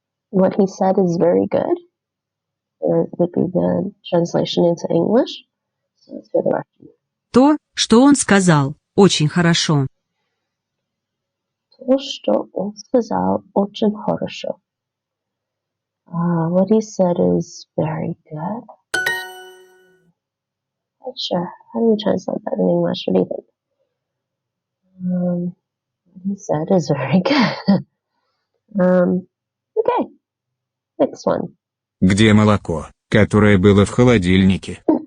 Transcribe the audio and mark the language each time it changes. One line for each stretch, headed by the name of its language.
English: What he said is very good. It would be the translation into English. So let's hear the Russian.
Russian: То, что он сказал, очень хорошо. То, что он сказал, очень хорошо.
English: What he said is very good. Not sure. How do we translate that in English? What do you think? What he said is very good. Okay. Next one.
Russian: Где молоко, которое было в холодильнике?